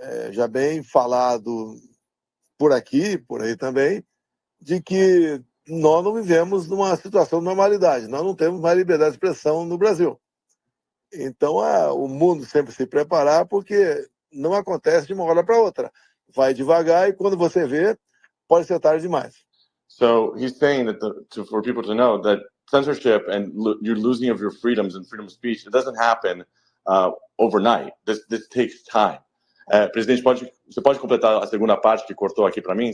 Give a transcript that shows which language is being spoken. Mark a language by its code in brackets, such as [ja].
[pt] Já bem falado por aqui, por aí também, de que nós não vivemos numa situação de normalidade, nós não temos mais liberdade de expressão no Brasil. Então, o mundo sempre se preparar, porque não acontece de uma hora para outra. Vai devagar e quando você vê, pode ser tarde demais. [en] So he's saying that for people to know that censorship and you're losing of your freedoms and freedom of speech, it doesn't happen overnight. This takes time. [pt] Presidente, você pode completar a segunda parte que cortou aqui para mim?